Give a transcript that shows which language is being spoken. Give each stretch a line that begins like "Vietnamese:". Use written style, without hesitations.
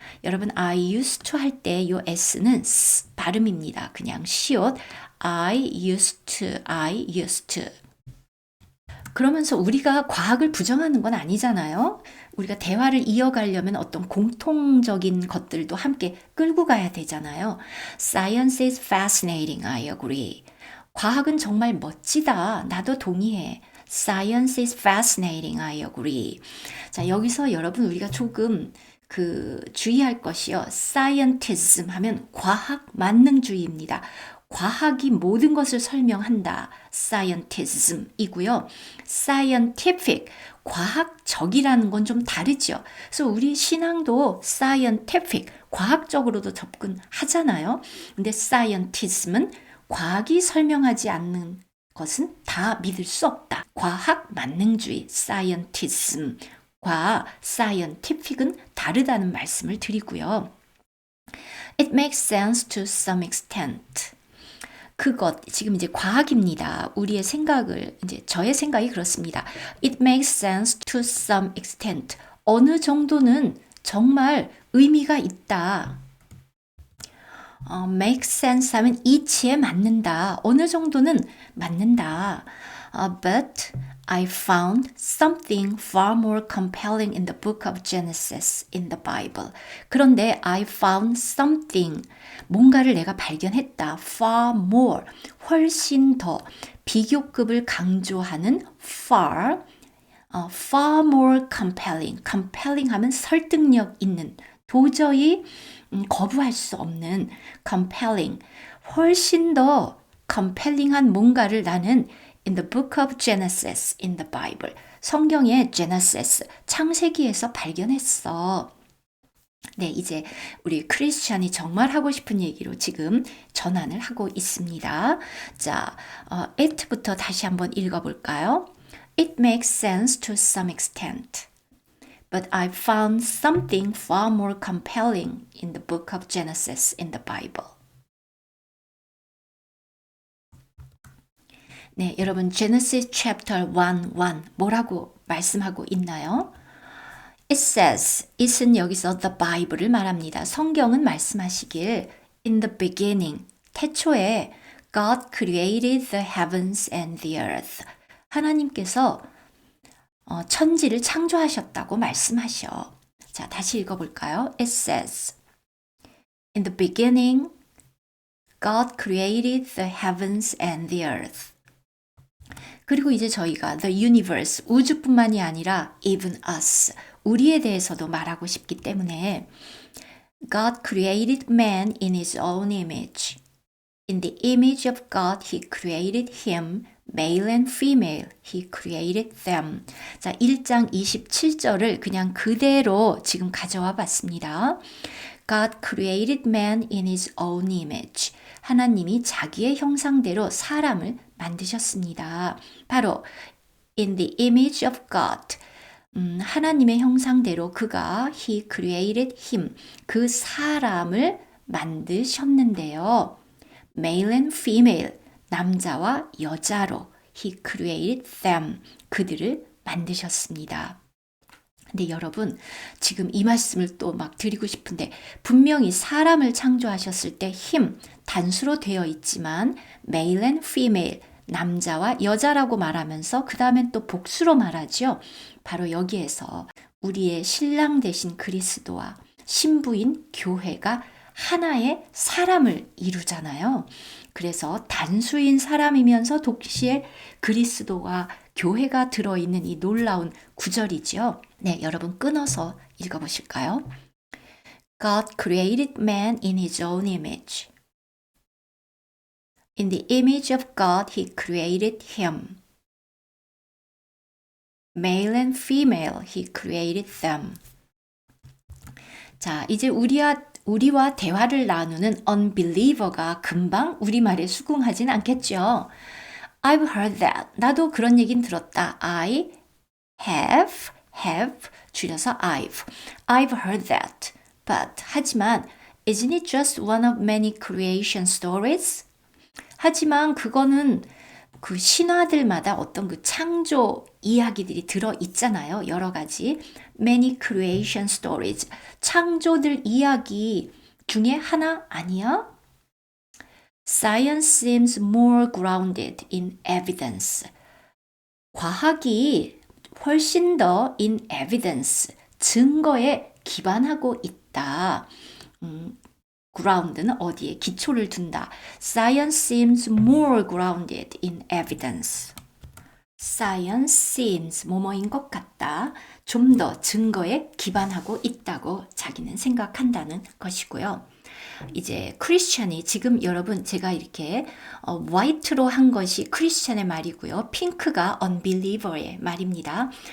Korean: 여러분,
English: I used to
Korean: 할 때 요 s는 발음입니다. 그냥 시옷.
English: I used to.
Korean: 그러면서 우리가 과학을 부정하는 건 아니잖아요. 우리가 대화를 이어가려면 어떤 공통적인 것들도 함께 끌고 가야 되잖아요.
English: Science is fascinating, I agree.
Korean: 과학은 정말 멋지다. 나도 동의해.
English: Science is fascinating, I agree.
Korean: 자, 여기서 여러분 우리가 조금 주의할 것이요. Scientism 하면 과학 만능주의입니다. 과학이 모든 것을 설명한다. Scientism이고요. Scientific, 과학적이라는 건 좀 다르죠. 그래서 우리 신앙도 scientific, 과학적으로도 접근하잖아요. 근데 Scientism은 과학이 설명하지 않는 것은 다 믿을 수 없다. 과학 만능주의, Scientism과 Scientific은 다르다는 말씀을 드리고요.
English: It makes sense to some extent.
Korean: 그것, 지금 이제 과학입니다. 우리의 생각을, 이제 저의 생각이 그렇습니다.
English: It makes sense to some extent.
Korean: 어느 정도는 정말 의미가 있다. make sense 하면 이치에 맞는다. 어느 정도는 맞는다.
English: But I found something far more compelling in the book of Genesis in the Bible.
Korean: 그런데
English: I found something,
Korean: 뭔가를 내가 발견했다.
English: far more,
Korean: 훨씬 더, 비교급을 강조하는
English: far more compelling.
Korean: compelling 하면 설득력 있는, 도저히 거부할 수 없는 compelling, 훨씬 더 compelling한 뭔가를 나는
English: in the book of Genesis in the Bible,
Korean: 성경의 Genesis, 창세기에서 발견했어. 네, 이제 우리 크리스찬이 정말 하고 싶은 얘기로 지금 전환을 하고 있습니다. 자, it부터 다시 한번 읽어볼까요?
English: It makes sense to some extent. But I found something far more compelling in the book of Genesis in the Bible.
Korean: 네, 여러분 Genesis chapter 1:1 뭐라고 말씀하고 있나요?
English: It says,
Korean: it은 여기서 the Bible을 말합니다. 성경은 말씀하시길
English: in the beginning,
Korean: 태초에
English: God created the heavens and the earth.
Korean: 하나님께서 천지를 창조하셨다고 말씀하셔. 자, 다시 읽어볼까요?
English: It says, in the beginning, God created the heavens and the earth.
Korean: 그리고 이제 저희가
English: the universe,
Korean: 우주뿐만이 아니라
English: even us,
Korean: 우리에 대해서도 말하고 싶기 때문에
English: God created man in his own image. In the image of God, he created him. Male and female, he created them.
Korean: 자, 1장 27절을 그냥 그대로 지금 가져와 봤습니다.
English: God created man in his own image.
Korean: 하나님이 자기의 형상대로 사람을 만드셨습니다. 바로
English: in the image of God.
Korean: 하나님의 형상대로 그가
English: he created him.
Korean: 그 사람을 만드셨는데요.
English: Male and female.
Korean: 남자와 여자로
English: he created them.
Korean: 그들을 만드셨습니다. 근데 여러분, 지금 이 말씀을 또 막 드리고 싶은데 분명히 사람을 창조하셨을 때 him 단수로 되어 있지만 male and female 남자와 여자라고 말하면서 그 다음엔 또 복수로 말하죠. 바로 여기에서 우리의 신랑 되신 그리스도와 신부인 교회가 하나의 사람을 이루잖아요. 그래서 단수인 사람이면서 동시에 그리스도와 교회가 들어있는 이 놀라운 구절이죠. 네, 여러분 끊어서 읽어보실까요?
English: God created man in his own image. In the image of God, he created him. Male and female, he created them.
Korean: 자, 이제 우리와 대화를 나누는 unbeliever가 금방 우리말에 수긍하진 않겠죠.
English: I've heard that.
Korean: 나도 그런 얘긴 들었다.
English: I have
Korean: 줄여서
English: I've heard that. But
Korean: 하지만
English: isn't it just one of many creation stories?
Korean: 하지만 그거는 그 신화들마다 어떤 그 창조 이야기들이 들어 있잖아요. 여러 가지.
English: Many creation stories.
Korean: 창조들 이야기 중에 하나 아니야?
English: Science seems more grounded in evidence.
Korean: 과학이 훨씬 더
English: in evidence,
Korean: 증거에 기반하고 있다. ground는 어디에 기초를 둔다.
English: Science seems more grounded in evidence. Science seems
Korean: 뭐뭐인 것 같다. 좀 더 증거에 기반하고 있다고 자기는 생각한다는 것이고요. 이제 크리스천이 지금 여러분 제가 이렇게 화이트로 한 것이 크리스천의 말이고요. 핑크가 unbeliever의 말입니다.